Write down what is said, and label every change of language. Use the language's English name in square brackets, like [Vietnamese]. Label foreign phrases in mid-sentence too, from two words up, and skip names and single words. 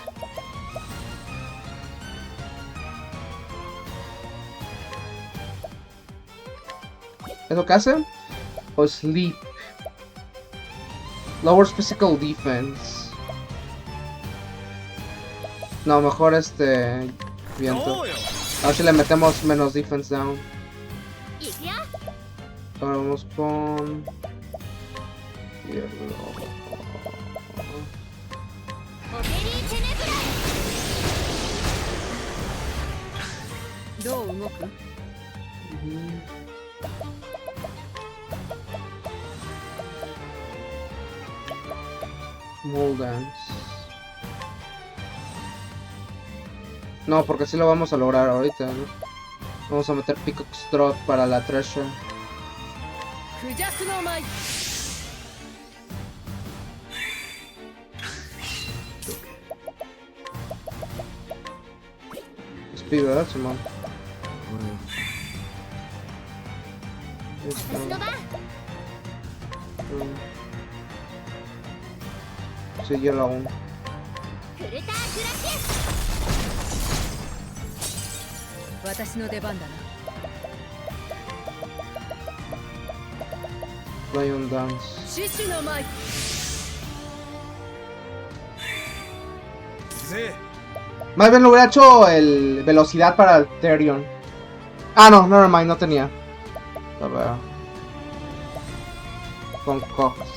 [Spanish] ¿Es lo que hace? O Sleep. [English] Lowers Physical Defense. [Spanish] No, mejor viento. A ver si le metemos menos [English] defense down. [Japanese] いくよ。 [Spanish] Ahora vamos con... Hielo. [Japanese] オペリーチェネブライ。どう動く？ [Spanish] Mold Dance. No, porque sí lo vamos a lograr ahorita, ¿no? Vamos a meter Peacock's Drop para la Treasure. [Japanese] クジャクの舞。 [Spanish] Speed, ¿verdad, Simón? [Japanese] 私の番。 [Spanish] Sí, hielo aún. [Japanese] クルターグラシアス。私の出番だな。 [Spanish] Lion Dance. [Japanese] 獅子の舞。 [Spanish] Más bien lo hubiera hecho el velocidad para el Therion. Ah, no, nevermind, no tenía. A ver. Con Cox.